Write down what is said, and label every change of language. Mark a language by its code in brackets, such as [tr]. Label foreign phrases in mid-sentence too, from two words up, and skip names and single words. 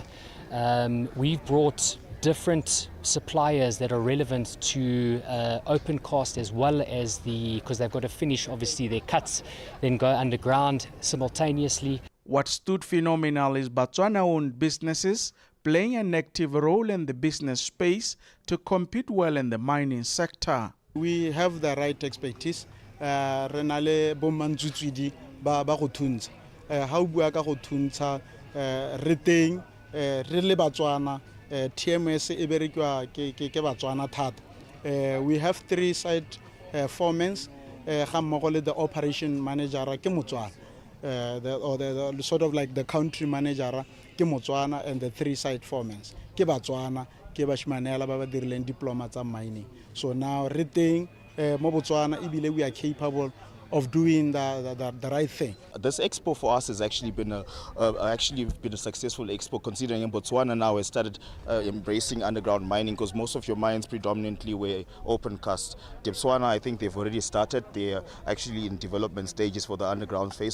[en] We've brought different suppliers that are relevant to open cast, as well as because they've got to finish obviously their cuts, then go underground simultaneously. What stood phenomenal is Botswana-owned businesses playing an active role in the business space to compete well in the mining sector. We have the right expertise. [tn] Renale bomantsutsuidi ba go thuntsha. Ha o bua ka go thuntsha re teng re le Botswana, TMS e berekwa ke Botswana thata. [en] We have 3 site foremen [tn] ga mmogo le [en] the operation manager [tn] ke Motswana. [en] The sort of like the country manager [tn] ke Motswana, [en] and the 3 site foremen [tn] ke Botswana, ke bashmanela ba ba dirileng diploma tsa mining. [en] So now [tn] re teng mo Botswana ebile [en] we are capable of doing the right thing. This expo for us has actually been a successful expo, considering in Botswana now has started embracing underground mining, because most of your mines predominantly were open cast. Botswana, I think they've already started. They're actually in development stages for the underground phase.